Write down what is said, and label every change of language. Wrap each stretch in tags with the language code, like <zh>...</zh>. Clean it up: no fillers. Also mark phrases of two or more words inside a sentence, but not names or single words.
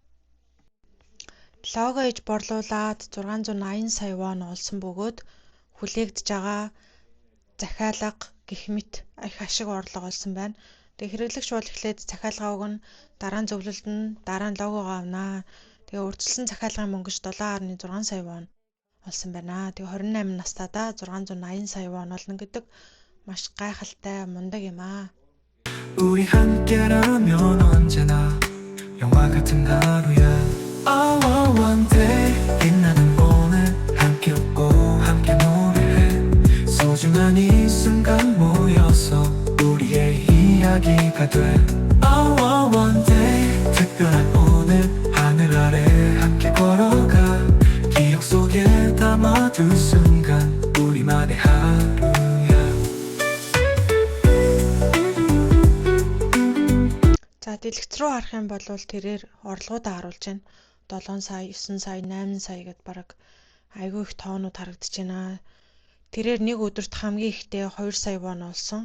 <mn>Лого хийж борлуулад 680 сая вон олсон бөгөөд хүлээгдэж байгаа захиалга гэх мэт их ашиг орлого олсон байна. Тэгээ хэрэглэгч бол эхлээд захиалгаа өгнө, дараа нь зөвлөлдөн, дараа нь логогоо авнаа. Тэгээ урьдчилсан захиалгын мөнгөж 7.6 сая вон олсон байна. Тэгээ 28 настайдаа 680 сая вон олно гэдэг маш гайхалтай мундаг юм аа.</mn> <ko>우리 함께라면 언제나 영화 같은 하루야.</ko> <en>All on one day</en> <ko>빛나는 오늘 함께 웃고 함께 노래해 소중한 이 순간 모여서 우리의 이야기가 돼.</ko> <en>All on one day</en> <ko>특별한 오늘 하늘 아래 함께 걸어가 기억 속에 담아둔 순간 우리만의 하루야.</ko> <mn>За дэлгэц рүү харах юм бол тэрээр орлогуудаа харуулж байна. 7 сая, 9 сая, 8 сая гэд бараг айгүй их тоонууд харагдаж байна. Тэрээр нэг өдөрт хамгийн ихдээ 2 сая вон олсон.</mn>